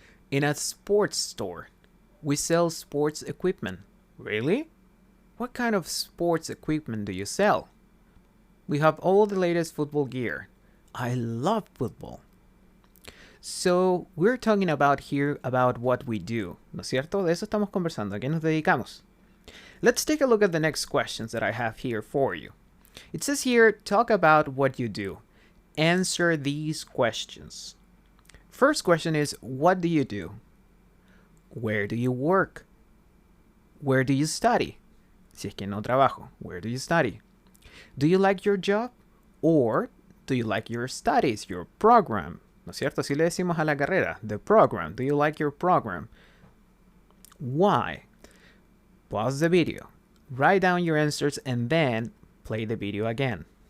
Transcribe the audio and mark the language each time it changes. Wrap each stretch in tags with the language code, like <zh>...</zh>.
<en>In a sports store. We sell sports equipment. Really? What kind of sports equipment do you sell? We have all the latest football gear. I love football. So, we're talking about here about what we do.</en> <es>¿No es cierto? De eso estamos conversando. ¿A qué nos dedicamos?</es> <en>Let's take a look at the next questions that I have here for you. It says here, talk about what you do. Answer these questions. First question is, what do you do? Where do you work? Where do you study?</en> <es>Si es que no trabajo,</es> <en>where do you study? Do you like your job? Or do you like your studies, your program?</en> <es>¿No es cierto? Así le decimos a la carrera,</es> <en>the program. Do you like your program? Why? Pause the video. Write down your answers and then play the video again.</en>